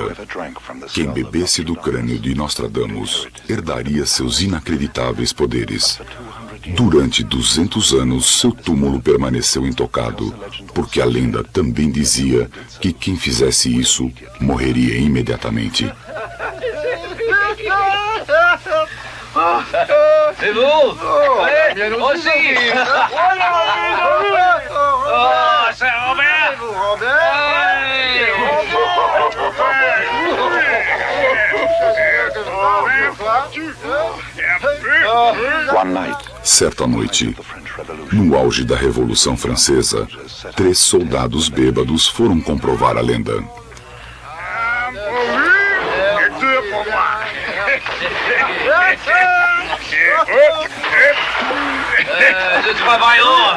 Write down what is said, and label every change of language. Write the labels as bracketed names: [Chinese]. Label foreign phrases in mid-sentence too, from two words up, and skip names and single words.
[Portuguese] Quem bebesse do crânio de Nostradamus herdaria seus inacreditáveis poderes. Durante 200 anos, seu túmulo permaneceu intocado, porque a lenda também dizia que quem fizesse isso morreria imediatamente. [French] C'est vous? Oui, aussi. Oh, c'est Robert. [Portuguese] Certa noite, no auge da Revolução Francesa, 3 soldados bêbados foram comprovar a lenda. [French] De travaillant.